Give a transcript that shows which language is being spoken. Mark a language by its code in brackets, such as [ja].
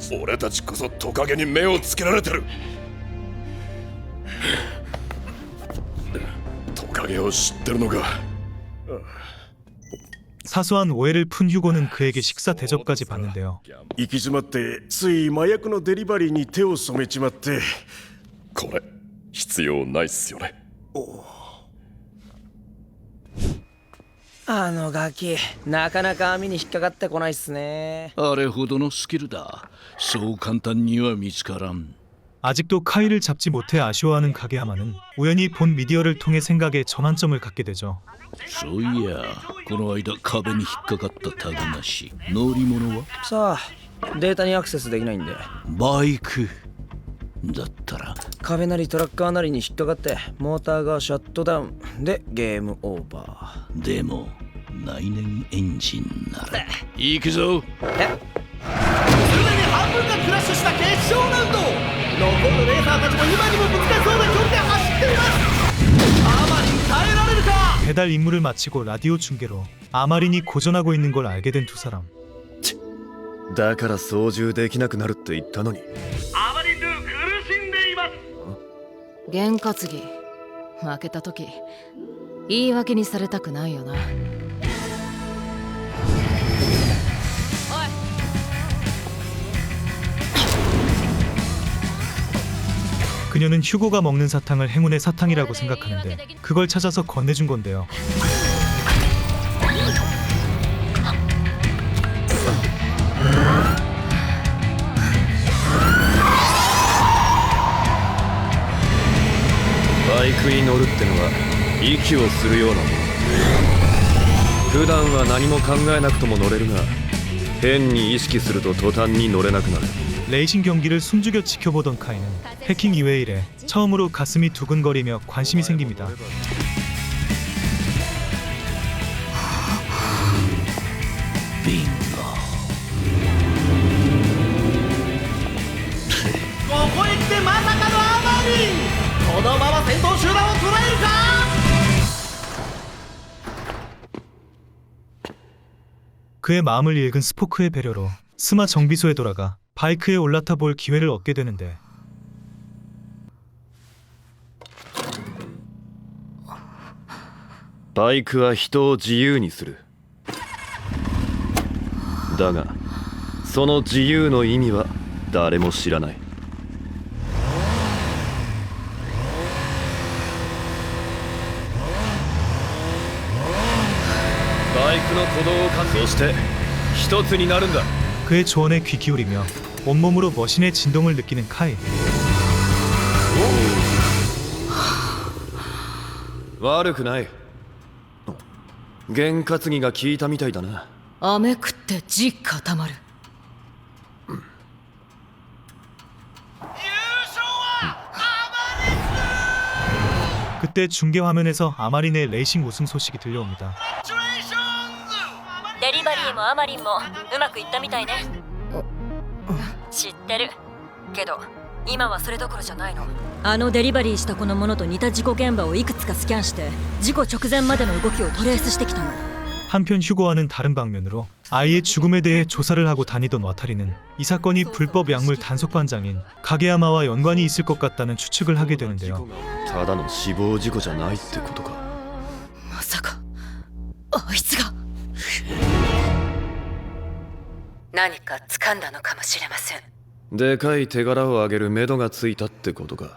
[ja] 俺たちこそトカゲに目をつけられてる。トカゲを知ってるのか。 [ko] 사소한 오해를 푼 휴고는 그에게 식사 대접까지 받는데요. [ja] 行き詰まってつい麻薬のデリバリーに手を染めちまって。これ必要ないっすよね。あのガキなかなか網に引っかかってこないっすね。あれほどのスキルだ。そう簡単には見つからん。 [ko] 아직도 카이를 잡지 못해 아쉬워하는 가게야마는 우연히 본 미디어를 통해 생각에 전환점을 갖게 되죠. [ja] そういや、この間壁に引っかかったタグなし。乗り物は？さあ、データにアクセスできないんで。バイクだったら壁なりトラッカーなりに引っかかってモーターがシャットダウンでゲームオーバー。でも内燃エンジンなら行くぞ。すでに半分がクラッシュした決勝ラウンド。残るレーサーたちも今にもぶつかりそうな距離で走っています。あまりに耐えられるか。 [ko] 배달 임무를 마치고 라디오 중계로 아마린이 고전하고 있는 걸 알게 된 두 사람. [ja] だから操縦できなくなるって言ったのに。アマリンルー苦しんでいます。験担ぎ負けた時言い訳にされたくないよな。 [ko] 그녀는 휴고가 먹는 사탕을 행운의 사탕이라고 생각하는데 그걸 찾아서 건네준 건데요. 바이크에 [ja] 乗るってのは息をするようなもの。普段は何も考えなくとも乗れるが変に意識すると途端に乗れなくなる。 [ko] 레이싱 경기를 숨죽여 지켜보던 카이는 해킹 이외 일에 처음으로 가슴이 두근거리며 관심이 생깁니다. 빙고. [ja] ここへ来てまさかのアマリン。このまま先頭集団を捉えるか。 [ko] 그의 마음을 읽은 스포크의 배려로 스마 정비소에 돌아가 바이크에 올라타 볼 기회를 얻게 되는데 바이크 [ja] は人を自由にする。だがその自由の意味は誰も知らない。バイクの鼓動を感じして一つになるんだ。 [ko] 그의 조언에 귀 기울이며 온몸으로 머신의 진동을 느끼는 카이. [ja] 悪くない。験担ぎが効いたみたいだな。飴食って地固まる。優 [ko] 그때 중계 화면에서 아마린의 레이싱 우승 소식이 들려옵니다. [ja] デリバリーもアマリンもうまくいったみたいね。知ってるけど今はそれどころじゃないの。あのデリバリーしたこのものと似た事故現場をいくつかスキャンして事故直前までの動きをトレースしてきたの。 [ko] 한편 휴고와는 다른 방면으로 아이의 죽음에 대해 조사를 하고 다니던 와타리는 이 사건이 불법 약물 단속 반장인 가게야마와 연관이 있을 것 같다는 추측을 하게 되는데요. [ja] ただの死亡事故じゃないってことか。まさかあいつが何か掴んだのかもしれません。でかい手柄を挙げる目処がついたってことか。